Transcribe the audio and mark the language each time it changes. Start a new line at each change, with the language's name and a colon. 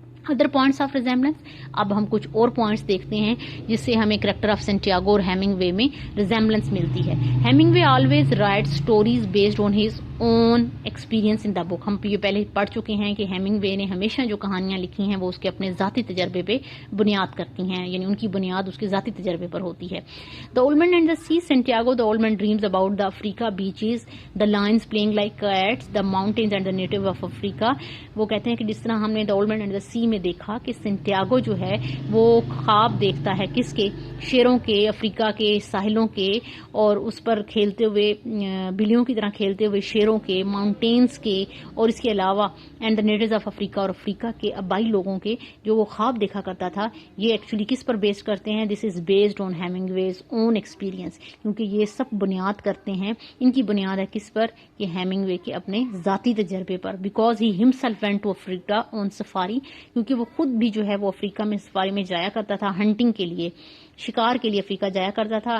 English: other points of resemblance,
Urdu: اب ہم کچھ اور پوائنٹس دیکھتے ہیں جس سے ہمیں کریکٹر آف سینٹیاگو اور ہیمنگوے میں ریزیمبلنس ملتی ہے.
English: Hemingway always write stories based on his own experience in the book.
Urdu: ہم یہ پہلے پڑھ چکے ہیں کہ ہیمنگوے نے ہمیشہ جو کہانیاں لکھی ہیں وہ اس کے اپنے ذاتی تجربے پہ بنیاد کرتی ہیں، یعنی ان کی بنیاد اس کے ذاتی تجربے پر ہوتی ہے.
English: The old man and the sea, Santiago the old man dreams about the Africa beaches, the lions playing like cats, the mountains and the native of Africa.
Urdu: وہ کہتے ہیں کہ جس طرح ہم نے the old man and the سی میں دیکھا کہ سینٹیاگو جو ہے وہ خواب دیکھتا ہے کس کے؟ شیروں کے، افریقہ کے ساحلوں کے، اور اس پر کھیلتے ہوئے بلیوں کی طرح کھیلتے ہوئے شیروں صحروں کے، ماؤنٹینس کے، اور اس کے علاوہ and the natives of Africa, اور افریقہ کے آبائی لوگوں کے جو وہ خواب دیکھا کرتا تھا، یہ ایکچولی کس پر بیس کرتے ہیں؟
English: this is based on Hemingway's own experience,
Urdu: کیونکہ یہ سب بنیاد کرتے ہیں، ان کی بنیاد ہے کس پر؟ کہ ہیمنگ وے کے اپنے ذاتی تجربے پر،
English: because he himself went to Africa on safari,
Urdu: کیونکہ وہ خود بھی جو ہے وہ افریقہ میں سفاری میں جایا کرتا تھا، ہنٹنگ کے لیے، شکار کے لیے افریقہ جایا کرتا تھا.